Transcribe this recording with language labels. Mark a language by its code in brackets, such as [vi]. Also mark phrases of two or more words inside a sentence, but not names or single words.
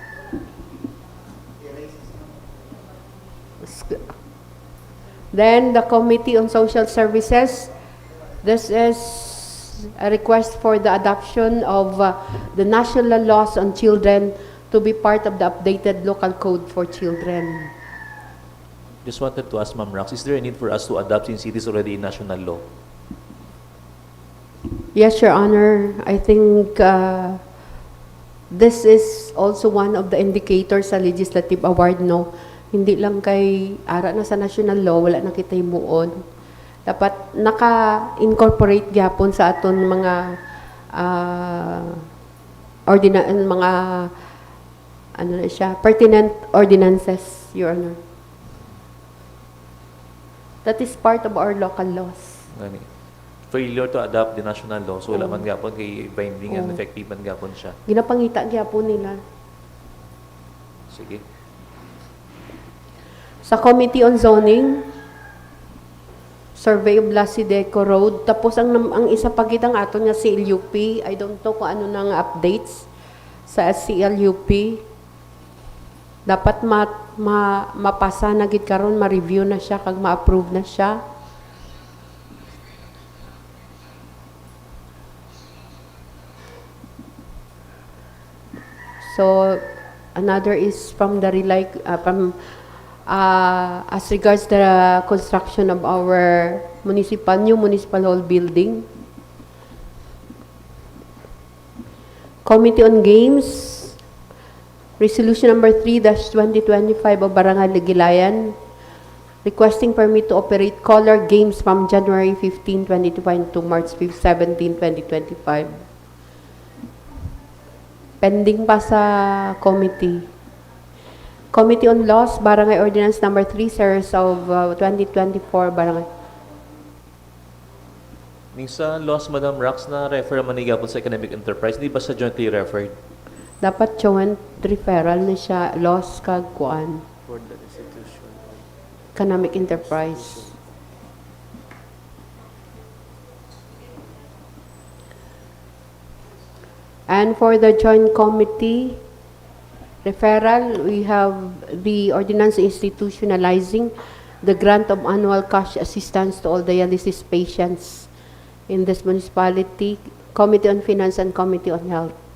[en] Then, the Committee on Social Services, this is a request for the adoption of the national laws on children to be part of the updated local code for children. Just wanted to ask Ma'am Rax, is there a need for us to adopt since it is already a national law? Yes, Your Honor. I think this is also one of the indicators sa legislative award, no? [hil] Hindi lang kay ara na sa [en] national law, [hil] wala na kita himuon. Dapat naka-incorporate gyapon sa aton mga mga ano na siya, [en] pertinent ordinances, Your Honor. That is part of our local laws. [hil] Gani. [en] Failure to adopt the national law, [hil] so wala man gapon kay [en] binding and effective [hil] man gapon siya. Ginapangita gyapon nila. Sige. Sa Committee on Zoning, [en] survey of Lasideco Road, [hil] tapos ang isa pa kitang aton nga CLUP, [en] I don't know [hil] kung ano nang updates sa CLUP. Dapat mapasa na gid karon, ma-review na siya kag ma-approve na siya. [en] So another is from the as regards the construction of our new municipal hall building. Committee on Games, Resolution number 3-2025 of Barangay Ligilayan, requesting permit to operate color games from January 15, 2025 to March 17, 2025. [hil] Pending pa sa committee. [en] Committee on Laws, Barangay Ordinance number 3, series of 2024, Barangay. [hil] Ning sa laws, Madam Rax, na refer man ni gapon sa [en] economic enterprise, [hil] di ba sa [en] jointly referred? [hil] Dapat [en] joint referral [hil] na siya, laws kag kuan. [en] For the institution. Economic enterprise. And for the joint committee referral, we have the ordinance institutionalizing the grant of annual cash assistance to all dialysis patients in this municipality, Committee on Finance and Committee on Health.